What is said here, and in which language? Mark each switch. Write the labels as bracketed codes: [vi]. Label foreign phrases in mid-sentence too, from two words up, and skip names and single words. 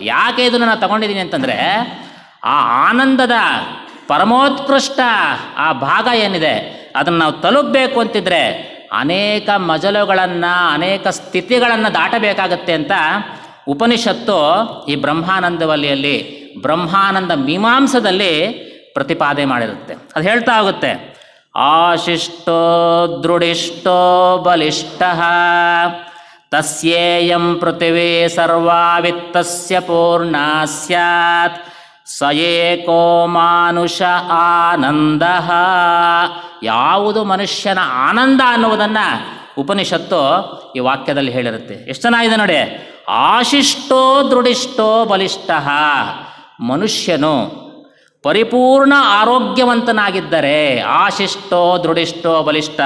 [kn] ಯಾಕೆ ಇದನ್ನು ನಾನು ತಗೊಂಡಿದ್ದೀನಿ ಅಂತಂದರೆ, ಆ ಆನಂದದ ಪರಮೋತ್ಕೃಷ್ಟ ಆ ಭಾಗ ಏನಿದೆ ಅದನ್ನು ನಾವು ತಲುಪಬೇಕು ಅಂತಿದ್ರೆ ಅನೇಕ ಮಜಲುಗಳನ್ನು, ಅನೇಕ ಸ್ಥಿತಿಗಳನ್ನು ದಾಟಬೇಕಾಗತ್ತೆ ಅಂತ ಉಪನಿಷತ್ತು ಈ ಬ್ರಹ್ಮಾನಂದವಲ್ಲಿಯಲ್ಲಿ ಬ್ರಹ್ಮಾನಂದ ಮೀಮಾಂಸದಲ್ಲಿ ಪ್ರತಿಪಾದನೆ ಮಾಡಿರುತ್ತೆ. ಅದು ಹೇಳ್ತಾ ಹೋಗುತ್ತೆ, [sa] ಆಶಿಷ್ಟೋ ದೃಢಿಷ್ಟೋ ಬಲಿಷ್ಠಃ ತಸ್ಯೇಯಂ ಪೃಥಿವೀ ಸರ್ವಾ ವಿತ್ತಸ್ಯ ಪೂರ್ಣಾ ಸ್ಯಾತ್ ಸ ಏಕೋ ಮಾನುಷ ಆನಂದಃ. [kn] ಯಾವುದು ಮನುಷ್ಯನ ಆನಂದ ಅನ್ನುವುದನ್ನು ಉಪನಿಷತ್ತು ಈ ವಾಕ್ಯದಲ್ಲಿ ಹೇಳಿರುತ್ತೆ. ಎಷ್ಟು ಚೆನ್ನಾಗಿದೆ ನೋಡಿ. [sa] ಆಶಿಷ್ಟೋ ದೃಢಿಷ್ಟೋ ಬಲಿಷ್ಠಃ, [kn] ಮನುಷ್ಯನು ಪರಿಪೂರ್ಣ ಆರೋಗ್ಯವಂತನಾಗಿದ್ದರೆ [sa] ಆಶಿಷ್ಟೋ ದೃಢಿಷ್ಟೋ ಬಲಿಷ್ಠಃ.